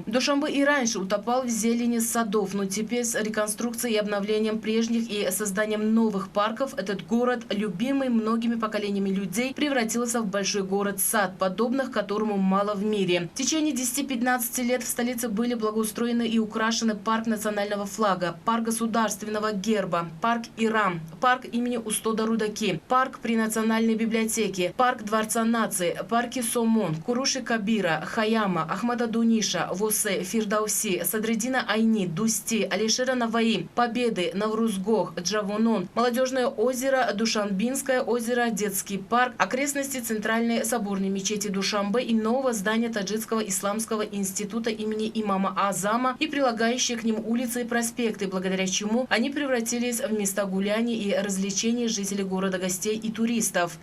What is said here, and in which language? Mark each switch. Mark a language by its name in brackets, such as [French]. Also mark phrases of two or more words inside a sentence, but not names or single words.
[Russian] Душанбе и раньше утопал в зелени садов, но теперь с реконструкцией и обновлением прежних и созданием новых парков этот город, любимый многими поколениями людей, превратился в большой город-сад, подобных которому мало в мире. В течение 10-15 лет в столице были благоустроены и украшены парк национального флага, парк государственного герба, парк Ирам, парк имени Устода Рудаки, парк при Национальной библиотеке, парк Дворца нации, парки Сомон, Куруши Кабира, Хаяма, Ахмада Дуниша, Восе, Фирдауси, Садридина Айни, Дусти, Алишера Наваи, Победы, Наврузгох, Джавонон, Молодежное озеро, Душанбинское озеро, Детский парк, окрестности Центральной соборной мечети Душанбе и нового здания Таджикского исламского института имени имама Азама и прилагающие к ним улицы и проспекты, благодаря чему они превратились в места гуляний и развлечений жителей города, гостей и туристов.